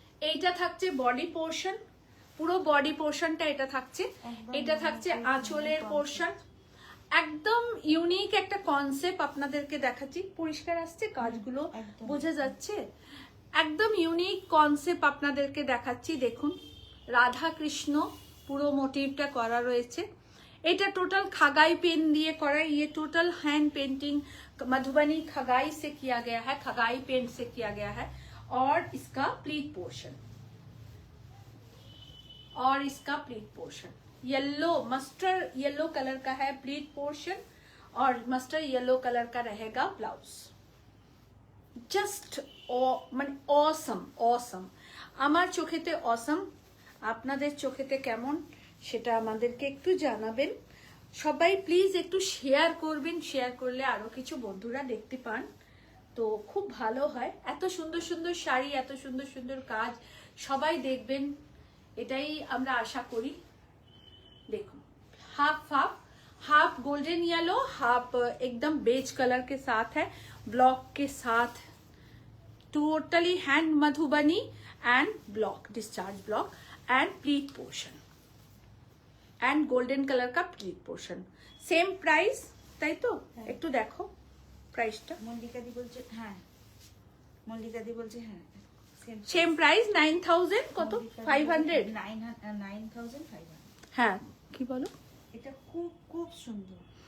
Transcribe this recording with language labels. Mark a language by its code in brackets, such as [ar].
[bn] এইটা থাকছে body portion, পুরো বডি পোর্শনটা এটা থাকছে। এটা থাকছে আঁচলের পোর্শন, একদম ইউনিক একটা কনসেপ্ট আপনাদেরকে দেখাচ্ছি। পরিষ্কার আসছে কাজগুলো, বোঝা যাচ্ছে? একদম ইউনিক কনসেপ্ট আপনাদেরকে দেখাচ্ছি। দেখুন রাধা কৃষ্ণ পুরো মোটিভটা করা রয়েছে। এটা টোটাল [hi] खगाई पेन दिए करा, ये टोटल हैंड पेंटिंग मधुबनी खगाई से किया गया है, खगाई पेन से किया गया है। और इसका प्लीट पोर्शन, और इसका pleat portion yellow, mustard yellow colour का है प्लीट पोर्शन, और मस्टर्ड येलो कलर का रहेगा ब्लाउज। [bn] জাস্ট মানে অসম, অসম। আমার চোখেতে অসম, আপনাদের চোখেতে কেমন সেটা আমাদেরকে একটু জানাবেন। সবাই প্লিজ একটু শেয়ার করবেন, শেয়ার করলে আরো কিছু বন্ধুরা দেখতে পান তো খুব ভালো হয়। এত সুন্দর সুন্দর শাড়ি, এত সুন্দর সুন্দর কাজ সবাই দেখবেন, এটাই আমরা আশা করি। [hi] देखो half half, half golden yellow, half एकदम बेज कलर के साथ है, ब्लॉक के साथ totally hand Madhubani and block, discharge block and pleat portion and golden colour का प्लीट पोर्शन। [bn] सेम प्राइस, তাই তো? একটু দেখো প্রাইসটা। মল্লিকা দি বলছে হ্যাঁ, মল্লিকা দি বলছে হ্যাঁ সেম প্রাইস 9000 কত 500 9500। হ্যাঁ কি বলো? এটা খুব খুব সুন্দর।